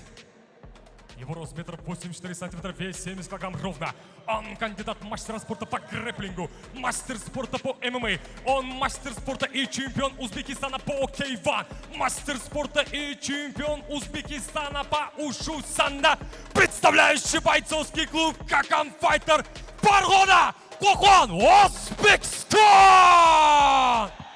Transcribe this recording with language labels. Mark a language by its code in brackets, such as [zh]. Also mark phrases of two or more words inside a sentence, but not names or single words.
[ru] Его рост 1,84 сантиметра, вес 70 килограмм ровно. Он кандидат мастера спорта по грэпплингу, мастер спорта по ММА. Он мастер спорта и чемпион Узбекистана по K1. Мастер спорта и чемпион Узбекистана по ушу санда. Представляющий бойцовский клуб Какан Файтер Фаргона Кохон Узбекистан.